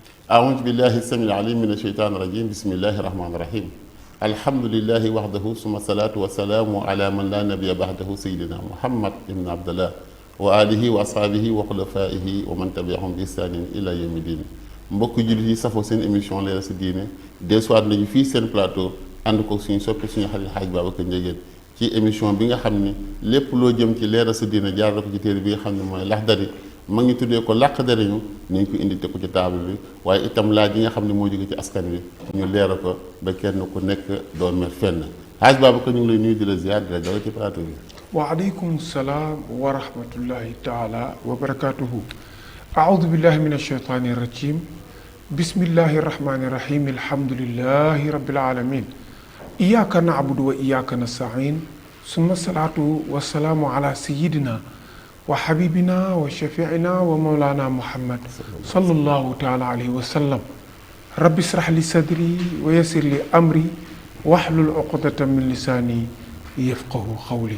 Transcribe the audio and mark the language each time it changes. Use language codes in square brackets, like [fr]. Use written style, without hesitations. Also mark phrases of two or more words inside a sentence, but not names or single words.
[ar] أعوذ بالله السميع العليم من الشيطان الرجيم بسم الله الرحمن الرحيم الحمد لله وحده ثم الصلاة والسلام على من لا نبي بعده سيدنا محمد بن عبد الله وآله وأصحابه وخلفائه ومن تبعهم بإحسان إلى يوم الدين [wo] mbokk jullit yi safoo seen émission Leeral sa diine dellusiwaat nañu fii seen plateau ànd ko suñu soppi suñu xarit Xaaj Babacar Ndiéguène ci émission bi nga xam ni lépp loo jëm ci leeral sa diine jaar ko ci téere bi nga xam ne mooy Laxdari ma ngi tuddee ko làq dariñu nañ ko indi te ko ci table bi waaye itam laaj yi nga xam ne moo jóge ci askan wi ñu leeral ko ba kenn ku nekk doon mer fenn Xaaj Babacar ñu ngi lay nuyu di la ziar di la dalal ci plateau bi. [ar] وعليكم السلام ورحمة الله تعالى وبركاته. أعوذ بالله من الشيطان الرجيم. بسم الله الرحمن الرحيم. الحمد لله رب العالمين إياك نعبد وإياك نستعين. ثم الصلاة والسلام على سيدنا وحبيبنا وشفيعنا ومولانا محمد صلى الله تعالى عليه وسلم. رب اشرح لي صدري ويسر لي أمري واحلل عقدة من لساني يفقهوا قولي.